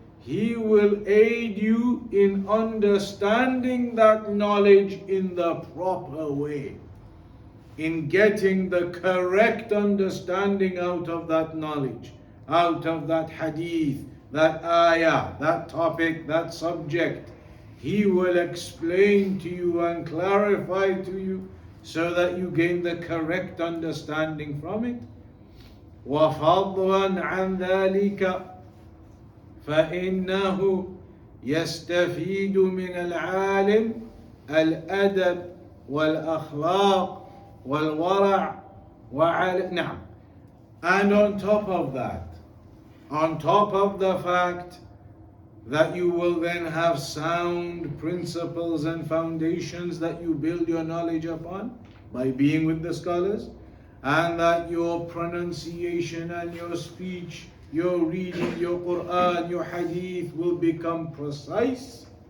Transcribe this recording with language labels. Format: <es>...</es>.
<en>He will aid you in understanding that knowledge in the proper way, in getting the correct understanding out of that knowledge, out of that hadith, that ayah, that topic, that subject. He will explain to you and clarify to you so that you gain the correct understanding from it.</en> <ar>وَفَضْلًا عَنْ ذَلِكَ فإنه يستفيد من العالم الأدب والأخلاق والورع نعم.</ar> <en>And on top of that, on top of the fact that you will then have sound principles and foundations that you build your knowledge upon by being with the scholars, and that your pronunciation and your speech, your reading, your Quran, your hadith will become precise.</en>